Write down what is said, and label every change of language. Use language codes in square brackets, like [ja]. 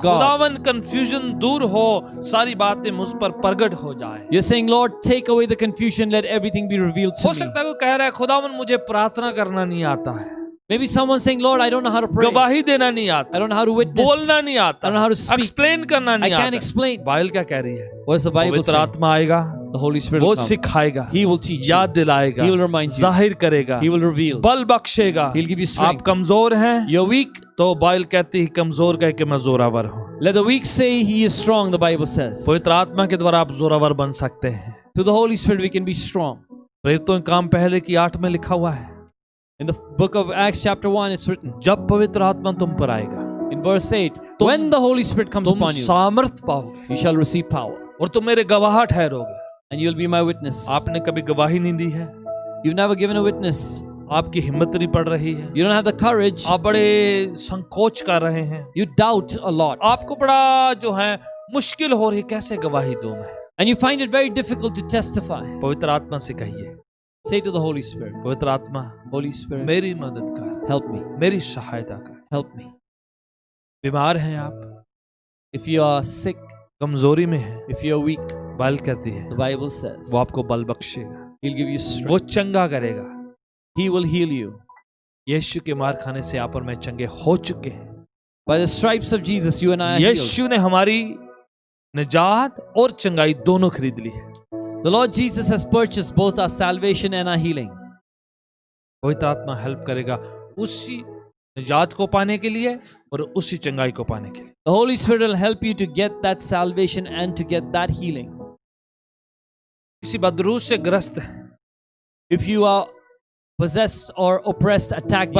[hi] खुदावन कंफ्यूजन दूर हो, सारी बातें मुझ पर प्रकट हो जाए। [en] You're saying, Lord, take away the confusion, let everything be revealed to [hi] हो [en] me. [hi] सकता है कोई कह रहा है खुदावन मुझे प्रार्थना करना नहीं आता है, [en] Maybe someone saying, Lord, I don't know how to pray. [hi] गवाही देना नहीं आता, [en] I don't know how to witness. [hi] बोलना नहीं [en] I [hi] आता, [en] don't know how to speak. [hi] Explain करना [en] I [hi] नहीं [en] can't [hi] आता। [en] explain. [hi] बाइबल क्या कह रही है? [en] What does the Bible [hi] पवित्र [en] say? [hi] आत्मा आएगा, [en] The Holy Spirit [hi] वो [en] will come. [hi] सिखाएगा, [en] He will teach you. [hi] याद दिलाएगा, [en] He will remind you. [hi] जाहिर करेगा, [en] He will reveal. [hi] बल बख्शेगा। [en] He'll give you [hi] आप [en] strength. [hi] कमजोर हैं [en] You're weak. [hi] तो बाइबल कहती है कमजोर कह के मैं जोरावर हूँ। [en] Let the weak say he is strong, the Bible says. [hi] पवित्र आत्मा के द्वारा आप जोरावर बन सकते हैं। [en] Through the Holy Spirit, we can be strong. [hi] प्रेरितों के काम पहले की 8 में लिखा हुआ है, [en] In the book of Acts chapter 1, it's written [hi] जब पवित्र आत्मा तुम पर आएगा [en] in verse 8, when the Holy Spirit comes [hi] तुम [en] upon you, [hi] सामर्थ पाओगे [en] you shall receive power [hi] और तुम मेरे गवाह ठहरोगे। [en] and you'll be my witness. [hi] आपने कभी गवाही नहीं दी है, [en] You've never given a witness. [hi] आपकी हिम्मत नहीं पड़ रही है, [en] You don't have the courage. [hi] आप बड़े संकोच कर रहे हैं, [en] You doubt a lot. [hi] आपको बड़ा जो है मुश्किल हो रही, कैसे गवाही दूं मैं? [en] And you find it very difficult to testify. [hi] पवित्र आत्मा से कहिए, [en] Say to the Holy Spirit, [hi] पवित्र आत्मा [en] Holy Spirit, [hi] मेरी मदद कर, [en] help me. [hi] मेरी सहायता कर। [en] Help me. [hi] बीमार हैं आप, [en] If you are sick, [hi] कमजोरी में हैं, [en] if you're weak, [hi] बाइबल कहती है [en] the Bible says [hi] वो आपको बल बख्शेगा, [en] He'll give you [hi] वो [en] strength. [hi] चंगा करेगा। [en] He will heal you. [hi] यीशु के मार खाने से आप और मैं चंगे हो चुके हैं। [en] By the stripes of Jesus, you and I are healed. [hi] यीशु ने हमारी निजात और चंगाई दोनों खरीद ली है। [en] The Lord Jesus has purchased both our salvation and our healing. [hi] पवित्र आत्मा हेल्प करेगा उसी निजात को पाने के लिए और उसी चंगाई को पाने के लिए। [en] The Holy Spirit will help you to get that salvation and to get that healing. [hi] किसी बदरूह से ग्रस्त है [en] If you are possessed or oppressed, attacked by